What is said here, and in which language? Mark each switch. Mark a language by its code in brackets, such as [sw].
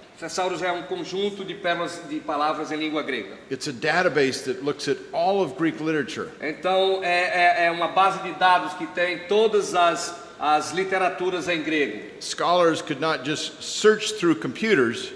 [pt] Thesaurus é um conjunto de palavras em língua grega. [en] It's a database that looks at all of Greek literature. [pt] Então é uma base de dados que tem todas as literaturas em grego. [en] Scholars could not just search through computers.